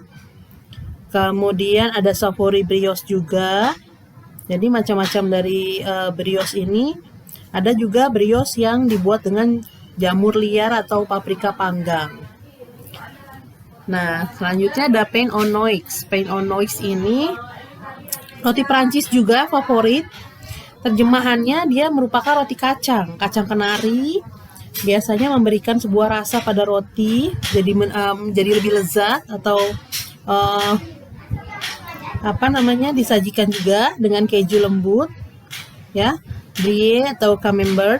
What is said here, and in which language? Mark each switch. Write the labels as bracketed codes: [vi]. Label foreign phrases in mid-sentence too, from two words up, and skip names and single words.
[id] Kemudian ada Savory brioche juga. Jadi macam-macam dari brioche ini. Ada juga brioche yang dibuat dengan jamur liar atau paprika panggang. Nah, selanjutnya ada [fr] pain au noix. Pain au noix [id] ini roti Prancis juga favorit. Terjemahannya dia merupakan roti kacang kenari. Biasanya memberikan sebuah rasa pada roti, jadi lebih lezat atau disajikan juga dengan keju lembut, ya, brie atau camembert.